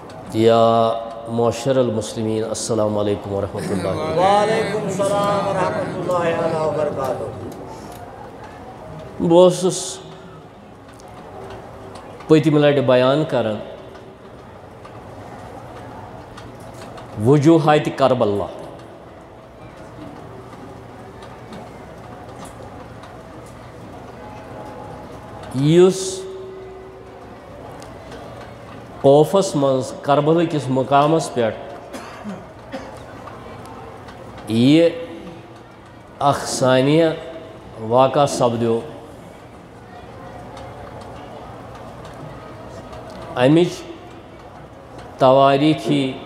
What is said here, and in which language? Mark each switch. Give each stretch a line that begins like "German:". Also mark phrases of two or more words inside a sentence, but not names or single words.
Arabic: یا معاشر المسلمین السلام علیکم ورحمۃ اللہ۔ وعلیکم السلام ورحمۃ اللہ وبرکاتہ۔
Kashmiri: بہٕ پٔتمہِ لٹہِ بیان کران وجوہات کربلا۔ یُس کوفس منٛز کربلا کِس مقامس پٮ۪ٹھ یہِ اکھ ثانیہ واقعہ سپدیو، امِچ تواریٖخی